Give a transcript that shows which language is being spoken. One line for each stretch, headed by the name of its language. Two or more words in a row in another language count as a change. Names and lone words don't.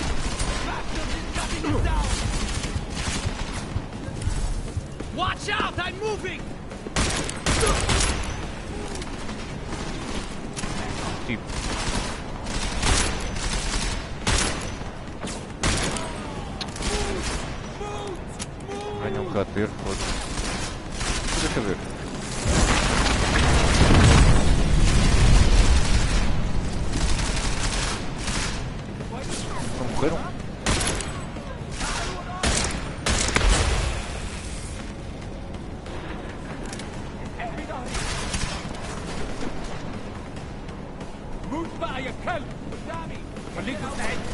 English: Watch out, I'm moving.
Portuguese: Tipo, ganha um bocado de ver, foda-se. Deixa eu ver. Morreram?
Arabic: موت بقى يا كلب قدامي. خليك مستعد.